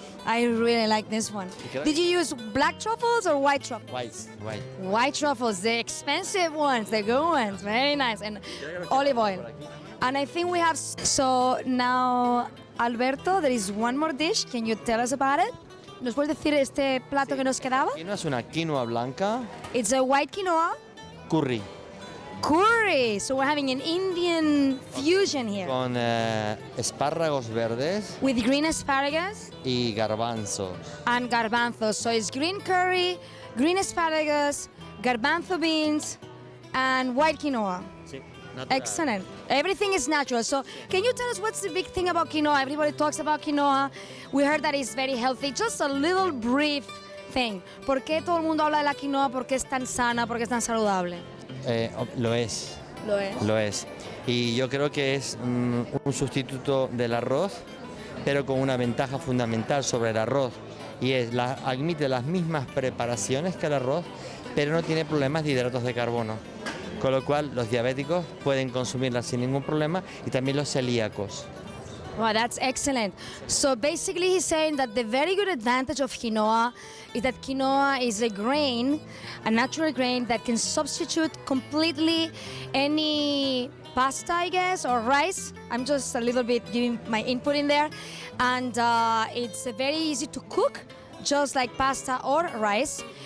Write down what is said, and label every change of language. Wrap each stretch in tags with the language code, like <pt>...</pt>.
<en>I really like this one. Did you use black truffles or white truffles? White. White truffles, the expensive ones, the good ones. Very nice. And olive oil. And I think we have, so now, Alberto, there is one more dish. Can you tell us about it?</en> <es>¿Nos puedes decir este plato que nos quedaba? Quinoa es una quinoa blanca,</es> <en>It's a white quinoa curry, curry. So we're having an Indian fusion here.</en> <es>con espárragos verdes</es> <en>With green asparagus</en> <es>y garbanzos.</es> <en>and garbanzos. So it's green curry, green asparagus, garbanzo beans, and white quinoa.</en> <es>Sí.</es> <en>Excellent. Everything is natural. So can you tell us what's the big thing about quinoa? Everybody talks about quinoa. We heard that it's very healthy. Just a little brief thing.</en> <es>¿Por qué todo el mundo habla de la quinoa? ¿Por qué es tan sana? ¿Por qué es tan saludable? Lo es. Lo es. Lo es. Y yo creo que es un sustituto del arroz, pero con una ventaja fundamental sobre el arroz. Y admite las mismas preparaciones que el arroz, pero no tiene problemas de hidratos de carbono. Con lo cual los diabéticos pueden consumirla sin ningún problema y también los celíacos.</es> <en>Wow, that's excellent. So basically he's saying that the very good advantage of quinoa is that quinoa is a grain, a natural grain that can substitute completely any pasta, I guess, or rice. I'm just a little bit giving my input in there. And it's very easy to cook, just like pasta or rice.</en>